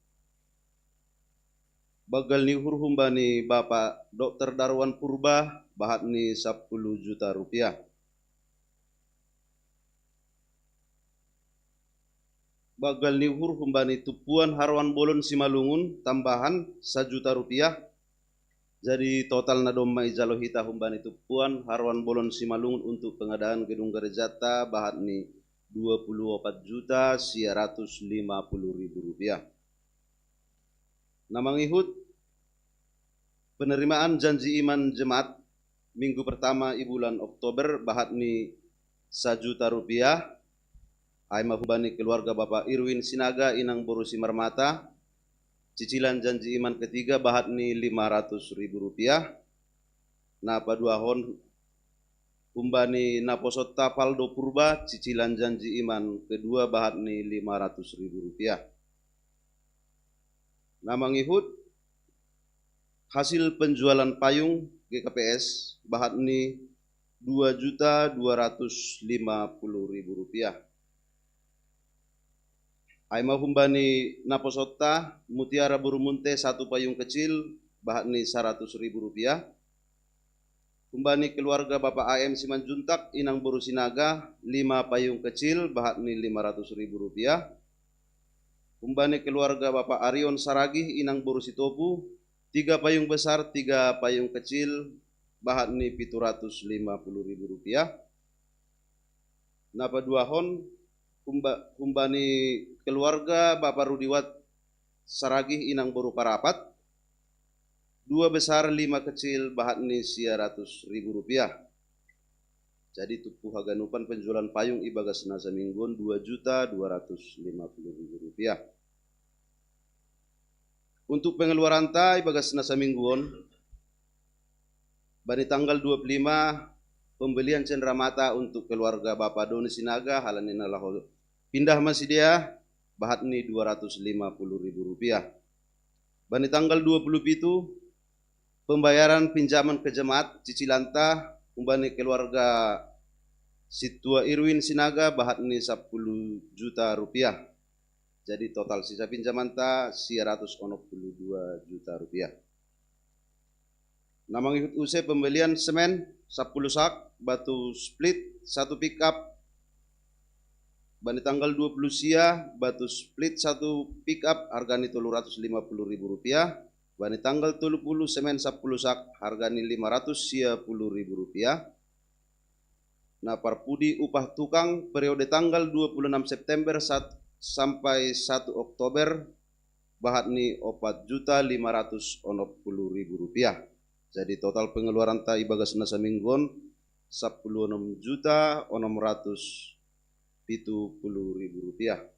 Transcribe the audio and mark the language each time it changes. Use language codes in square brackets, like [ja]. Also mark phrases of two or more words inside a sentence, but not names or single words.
[bts] Bagal ni humbani Bapak Dr. Darwan Purba bahat ni 10 juta rupiah. Bagal ni humbani Tupuan Harwan Bolon Simalungun tambahan 1 juta rupiah. Jadi total na domma ijalo hita humbani Tupuan Harwan Bolon Simalungun [id] untuk pengadaan gedung gereja [bts] bahat ni 24.950.000 rupiah. [id] Namangihut penerimaan janji iman jemaat minggu pertama i bulan Oktober [bts] bahat ni [id] 1 juta rupiah. [bts] Ai mahubani keluarga Bapak Irwin Sinaga inang Boru Simarmata. [id] Cicilan janji iman ketiga [bts] bahat ni [id] 500.000 rupiah. [bts] Na paduahon humbani Naposota Paldo Purba [id] cicilan janji iman kedua [bts] bahat ni 500.000 rupiah. Namangihut [id] hasil penjualan payung [bts] GKPS bahat ni 2.250.000 rupiah. Aima humbani Naposota Mutiara Burumunte 1 [id] payung kecil [bts] bahat ni 100.000 rupiah. Humbani keluarga Bapak AM Simanjuntak inang Boru Sinaga 5 [id] payung kecil [bts] bahat ni 500.000 rupiah. Humbani keluarga Bapak Arion Saragih inang Boru Sitopu 3 [id] payung besar 3 payung kecil [bts] bahat ni 750.000 rupiah. Napa duahon humbani keluarga Bapak Rudiwat Saragih inang Boru Parapat 2 besar 5 kecil bahat ni 100.000 rupiah. Jadi tupuh haganupan [id] penjualan payung [bts] ibagas nasa mingguan 2.250.000 rupiah. [id] Untuk pengeluaran [bts] ta ibagas nasa mingguan bani [id] tanggal 25 pembelian cenderamata untuk keluarga Bapak Doni Sinaga [bts] halanin alaho [id] pindah masih dia [bts] bahat ni [id] 250.000 rupiah. Bani tanggal 27 pembayaran pinjaman ke jemaat cicilanta umbani keluarga Situa Irwin Sinaga [bts] bahat ni [id] 10 juta rupiah. Jadi total sisa pinjaman ta 162 juta rupiah. Namang ikut usai pembelian semen 10 sak, batu split 1 pickup. Bani tanggal 20 sia, batu split 1 pickup hargani 350.000 rupiah. Bani tanggal 30 semen 10 sak hargani 510.000 rupiah. Nah parpudi upah tukang periode tanggal 26 September sampai 1 Oktober [bts] bahat ni [id] 4.560.000 rupiah. Jadi total pengeluaran [bts] ta ibagas nasa mingguan [id] 16.670.000 rupiah.